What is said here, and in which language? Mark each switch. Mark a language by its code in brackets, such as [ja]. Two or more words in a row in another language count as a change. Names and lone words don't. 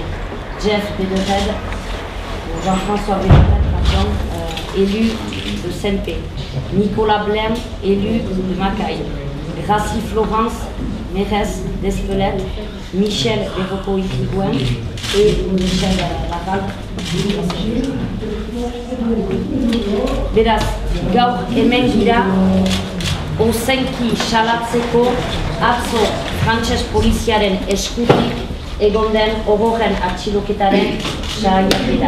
[fr] Jeff Bédered, Jean-François Bédered, pardon, élu de Saint-Pé. Nicolas Blem, élu de Macaille. Gracie Florence, mairesse d'Espelette. Michel Berroco-Itrigouin et Michel Laval. [eu] Beraz, gaur hemen gira, ozenki salatzeko atzo frantses poliziaren eskutik egon den ogorren atxiloketaren saiakera.